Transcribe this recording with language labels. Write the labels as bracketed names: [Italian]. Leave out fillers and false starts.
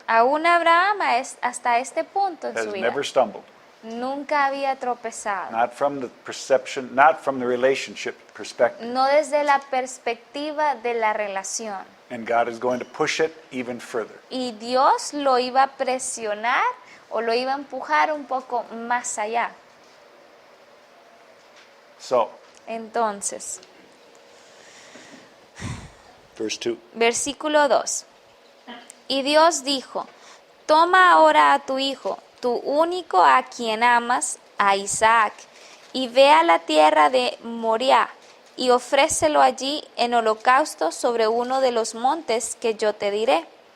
[Spanish] Aún Abraham hasta este punto en [English] has [Spanish] su vida [English] never stumbled. [Spanish] nunca había tropezado. [English] Not from the perception, not from the relationship perspective. [Spanish] No desde la perspectiva de la relación. [English] And God is going to push it even further. [Spanish] Y Dios lo iba a presionar o lo iba a empujar un poco más allá. [English] So, [Spanish] Entonces, [English] verse 2. [Spanish] versículo 2. Y Dios dijo, toma ahora a tu hijo, tu único a quien amas, a Isaac, y ve a la tierra de Moriah, y ofrécelo allí en holocausto sobre uno de los montes que yo te diré.